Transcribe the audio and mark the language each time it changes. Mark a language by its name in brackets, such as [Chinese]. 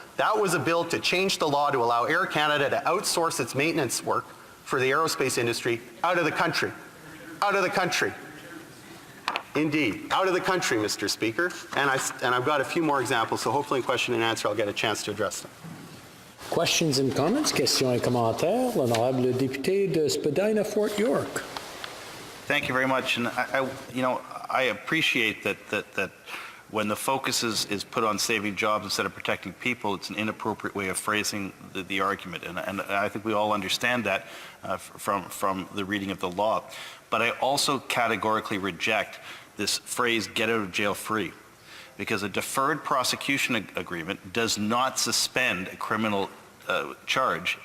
[English] That was a bill to change the law to allow Air Canada to outsource its maintenance work for the aerospace industry out of the country. Out of the country. Indeed, out of the country, Mr. Speaker. And I've got a few more examples, so hopefully in question and answer I'll get a chance to address them. Questions and comments, [French] questions et commentaires. L'honorable député de Spadina, Fort York. [English] Thank you very much. And I appreciate that when the focus is put on saving jobs instead of protecting people, it's an inappropriate way of phrasing the argument. And I think we all understand that from the reading of the law. But I also categorically reject this phrase, get out of jail free, because a deferred prosecution agreement does not suspend a criminal charge.